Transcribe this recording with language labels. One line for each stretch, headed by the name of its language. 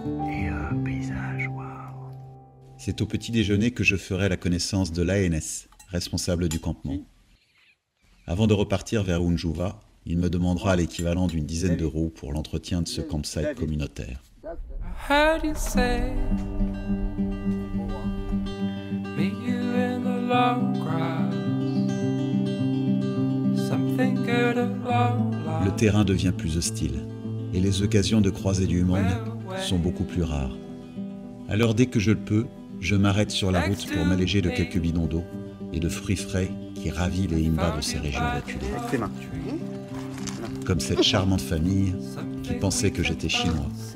French: Et paysage, waouh. C'est au petit déjeuner que je ferai la connaissance de l'ANS, responsable du campement. Avant de repartir vers Unjuva, il me demandera l'équivalent d'une dizaine d'euros pour l'entretien de ce campsite communautaire.
English: How do you say meet you in the long grass? Something good about life.
French: Le terrain devient plus hostile et les occasions de croiser du monde sont beaucoup plus rares. Alors dès que je le peux, je m'arrête sur la route pour m'alléger de quelques bidons d'eau et de fruits frais qui ravit les Imba de ces régions reculées. Avec tes mains. Comme cette charmante famille qui pensait que j'étais chinois.